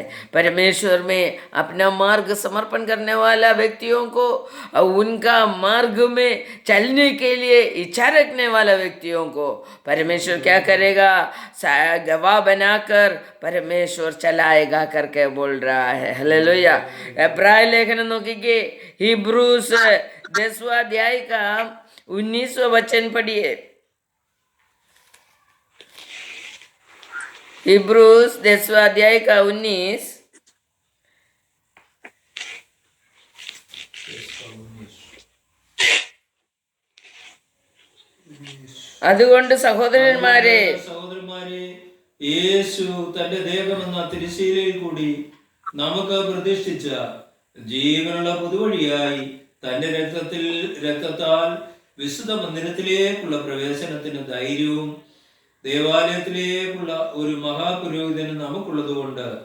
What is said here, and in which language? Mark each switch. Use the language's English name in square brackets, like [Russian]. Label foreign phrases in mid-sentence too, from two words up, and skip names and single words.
[Hindi] परमेश्वर में अपना मार्ग समर्पण करने वाला व्यक्तियों को, उनका मार्ग में चलने के लिए इच्छा रखने वाला व्यक्तियों को परमेश्वर क्या करेगा, गवाह बनाकर परमेश्वर चलाएगा करके बोल रहा है। हालेलुया। [Malayalam] എബ്രായ ലേഖനം നോക്കിയേ, [Hindi] हिब्रूस 10वां अध्याय का 19वां वचन पढ़िए। हिब्रूस 10वां अध्याय का 19। [Malayalam] അതുകൊണ്ട് സഹോദരന്മാരെ, യേശു തന്റെ ദേഹമെന്ന തിരുശീലയിൽ കൂടി നമുക്ക് പ്രതിഷ്ഠിച്ച ജീവനുള്ള പുതുവഴിയായി തന്റെ രക്തത്താൽ വിശുദ്ധ മന്ദിരത്തിലേക്കുള്ള പ്രവേശനത്തിന് ധൈര്യവും ദേവാലയത്തിലേക്കുള്ള ഒരു മഹാപുരോഹിതന് നമുക്കുള്ളത് കൊണ്ട്